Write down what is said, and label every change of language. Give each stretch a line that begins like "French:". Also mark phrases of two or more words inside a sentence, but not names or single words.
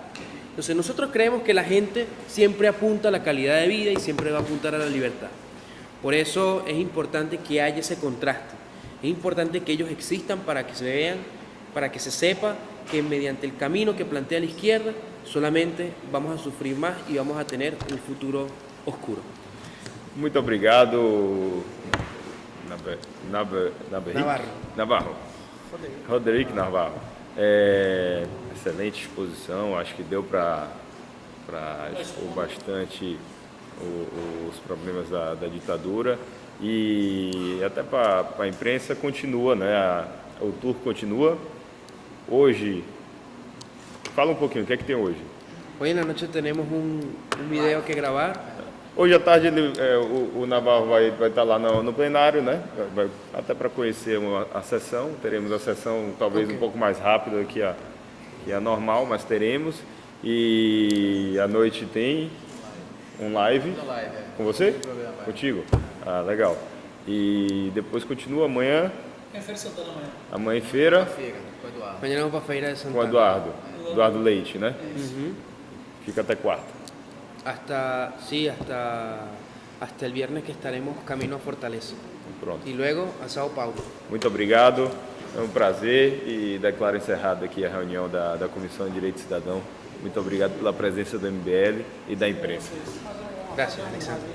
Spanish: Entonces nosotros creemos que la gente siempre apunta a la calidad de vida y siempre va a apuntar a la libertad. Por eso es importante que haya ese contraste. Es importante que ellos existan para que se vean, para que se sepa que mediante el camino que plantea la izquierda solamente vamos a sufrir más y vamos a tener un futuro oscuro.
Portuguese: Muito obrigado, Navarro. Roderick Navarro. Excelente exposição, acho que deu para expor bastante os problemas da ditadura e até para a imprensa continua, né? O tour continua. Hoje, fala um pouquinho, o que é que tem hoje?
Spanish: Hoy en la noche tenemos un video que grabar.
Portuguese: Hoje à tarde o Navarro vai estar lá no plenário, né? Até para conhecer a sessão. Teremos a sessão talvez um pouco mais rápida que a normal, mas teremos. E à noite tem um live com você? Contigo? Ah, legal. E depois continua amanhã. É Feira de Santana amanhã. Amanhã feira com o Eduardo.
Spanish: Mañana vamos para Feira de
Portuguese: com Santana. Eduardo Leite, né? Ujú. Fica até quarta.
Spanish: Hasta el viernes que estaremos camino a Fortaleza.
Portuguese: Pronto.
Spanish: y luego a Sao Paulo.
Portuguese: Muito obrigado, é um prazer e declaro encerrada aqui a reunião da Comissão de Direito Cidadão. Muito obrigado pela presença do MBL e da imprensa.
Spanish: Gracias, Alexandre.